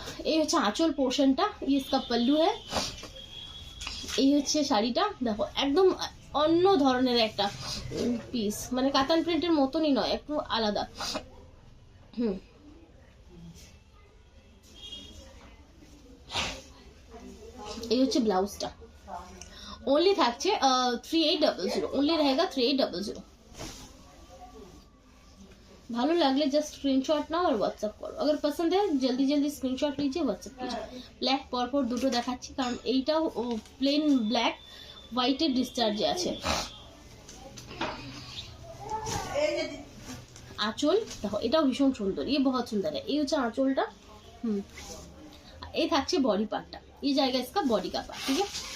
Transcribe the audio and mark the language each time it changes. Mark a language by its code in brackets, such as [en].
[bn] এই হচ্ছে আঁচল পোর্শনটা, [hi] इसका पल्लू है। [bn] এই হচ্ছে শাড়িটা, দেখো একদম অন্য ধরনের একটা পিস, মানে কাতান প্রিন্টের মতনই নয়, একটু আলাদা। এই হচ্ছে ব্লাউজটা, ओनली থাকছে 3800, [hi] ओनली रहेगा 3800। [bn] ভালো লাগলে জাস্ট স্ক্রিনশট নাও আর হোয়াটসঅ্যাপ করো, [hi] अगर पसंद है जल्दी जल्दी स्क्रीनशॉट लीजिए, व्हाट्सएप कीजिए। [bn] ব্ল্যাক পরপর দুটো দেখাচ্ছি, কারণ এইটাও প্লেন ব্ল্যাক, হোয়াইটের ডিসচার্জে আছে। আঁচল দেখো, এটাও ভীষণ সুন্দর, [hi] ये बहुत सुंदर है। [bn] এই হচ্ছে আঁচলটা। এই থাকছে বডি পার্টটা, এই জায়গা इसका বডি का पार्ट, ठीक है।